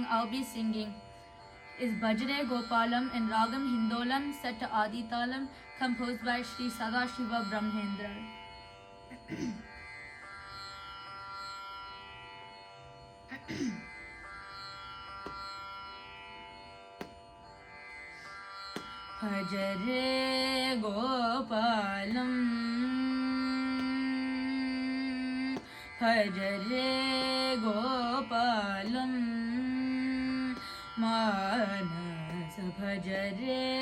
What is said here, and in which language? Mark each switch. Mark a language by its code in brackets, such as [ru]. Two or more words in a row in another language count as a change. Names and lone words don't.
[en] I'll be singing is Bhajare Gopalam in Ragam Hindolam set to Adi Talam, composed by Sri Sadashiva Brahmendra. [sa] भज रे गोपालम् भज रे गोपालम्, मानस भजरे